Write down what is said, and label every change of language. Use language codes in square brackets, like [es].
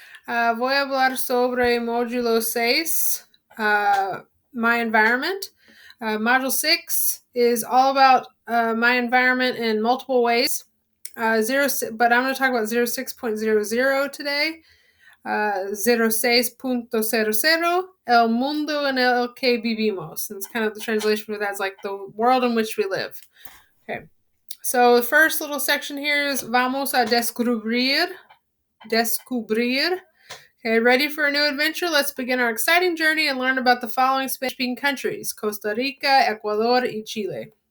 [es] Voy a hablar sobre módulo 6, [en] my environment. Module 6 is all about my environment in multiple ways. But I'm going to talk about 06.00 today. [es] 06.00, el mundo en el que vivimos. [en] And it's kind of the translation for that's like the world in which we live. Okay. So the first little section here is [es] vamos a descubrir. [en] Okay, ready for a new adventure? Let's begin our exciting journey and learn about the following Spanish-speaking countries: Costa Rica, Ecuador, y Chile.